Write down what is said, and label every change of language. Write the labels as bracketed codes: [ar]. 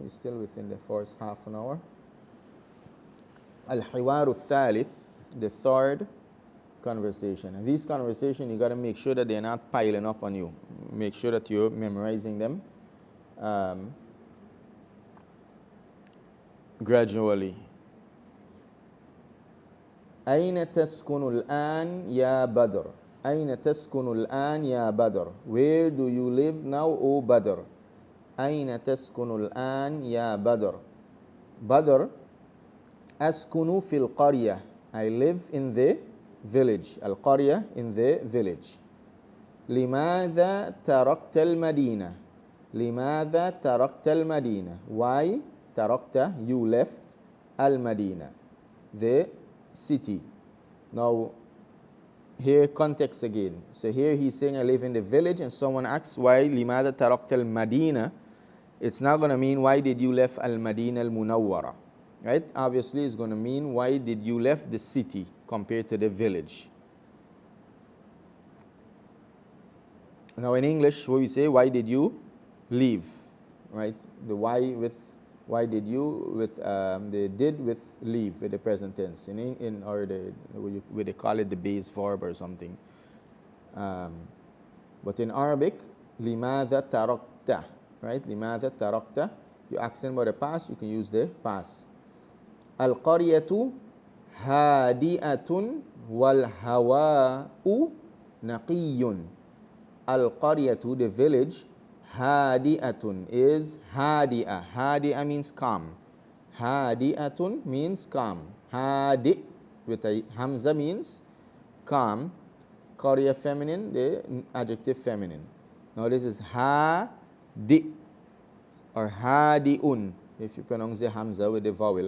[en] We're still within the first half an hour. Al-Hiwaru Thalith, the third conversation. And these conversations, you got to make sure that they're not piling up on you. Make sure that you're memorizing them gradually. [ar] أين تسكن الآن يا بدر؟ أين تسكن الآن يا بدر؟ [en] Where do you live now, O Badr? [ar] أين تسكن الآن يا بدر؟ بدر أسكن في القرية. [en] I live in the village. القرية, in the village. [ar] لماذا تركت المدينة؟ لماذا تركت المدينة؟ Why تركت, [en] you left [ar] المدينة, [en] the city. Now here context again. So here he's saying I live in the village, and someone asks why [ar] لماذا تركت المدينة. [en] It's not going to mean why did you left al-Madinah al-Munawwara, right? Obviously it's going to mean why did you left the city compared to the village. Now in English, what we say, why did you leave, right? The why with why did you with the did with leave with the present tense in or the where they call it the base verb or something. But in Arabic, [ar] لماذا تركت, [en] right? [ar] لماذا تركت. [en] You accent about the past, you can use the past. [ar] القرية هادئة والهواء نقي. [en] القرية, the village, هادئة is هادئة. هادئة means calm. هادئة means calm. هادئ with a hamza means calm. قرية feminine, the adjective feminine. Now this is هادئ or هادئٌ if you pronounce the hamza with the vowel.